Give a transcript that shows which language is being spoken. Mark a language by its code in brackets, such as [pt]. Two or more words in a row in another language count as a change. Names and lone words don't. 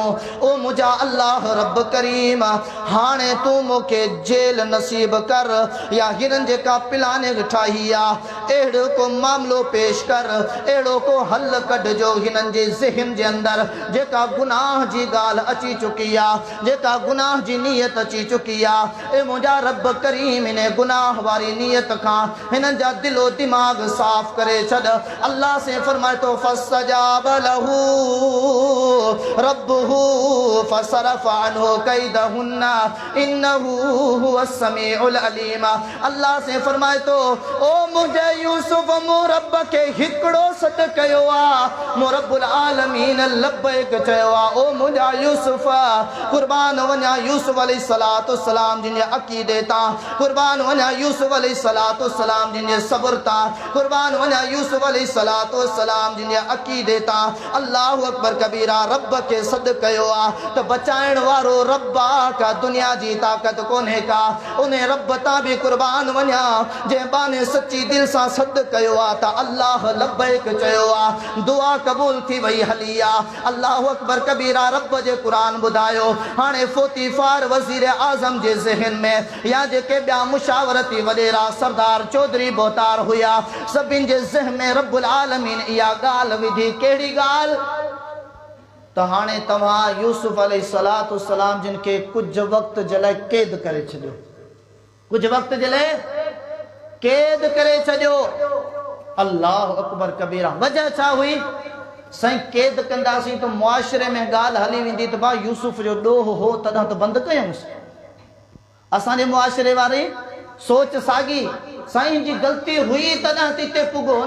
[sd] ओ मुंहिंजा अल्लाह रब करीम, हाणे तूं मूंखे जेल नसीब कर, या हिननि जेका प्लानिंग ठाही आहे अहिड़ो को मामिलो पेश कर, अहिड़ो को हल कढिजो हिननि जे ज़हन जे अंदरि, जेका गुनाह जी ॻाल्हि अची चुकी आहे, जेका गुनाह जी नियत अची चुकी आहे। ए मुंहिंजा रब करीम, इन गुनाह वारी नियत खां हिननि जा दिलो दिमाग़ साफ़ करे छॾ। अल्लाह से फरमाए तो [ar] فاستجاب له ربه فصرف عنه كيدهن إنه هو السميع العليم. [sd] अल्लाह से फरमाए तो ओ मुझे यूसुफ मो रब के हिकड़ो सॾ कयो आ, मो रब्बुल आलमीन लब्बैक चयो आ। ओ मुझा यूसुफ कुर्बान वञा यूसुफ अलैहिस्सलाम जिन अक़ीदे तां कुर्बान कुर्बान वञा यूसुफ अलैहिस्सलाम जिन सब्र ता, कुर्बान वञा यूसुफ अलैहिस्सलाम जिन अकीदे ता। [ar] الله أكبر كبيرا. [sd] रब के सद कयो आ तो बचाइण वारो रब आ का दुनिया जी ताकत कोन्हे का। उन्हें रब ता भी कुर्बान वञा जे बाने सच्ची दिल सां सद कयो आ त अल्लाह लब्बैक चयो आ, दुआ कबूल थी वई हली आ। [ar] الله أكبر كبيرا. [sd] रब जे कुरान बुधायो हाने फोतीफार वजीर आजम जे ज़हन में या जेके ॿिया मुशावरती वडेरा सरदार चौधरी बोतार हुया सभिन जे ज़हन में रब्बुल आलमीन इया गाल विधी। केड़ी गाल तो हाने तव्हां यूसुफ अलैहिस्सलाम जिन के कुछ वक्त जे लाइ कैद करे छॾियो, कुछ वक्त जे लाइ कैद करे छॾियो। [ar] الله أكبر كبيرا. [sd] वजह छा हुई? साईं कैद कंदासीं तो मुआशरे में गाल हली वेंदी त भाउ यूसुफ जो ॾोह हो तॾहिं त बंदि कयूंसि। असांजे मुआशरे वारी सोच साॻी, साईं जी ग़लती हुई तॾहिं त हिते पुॻो न।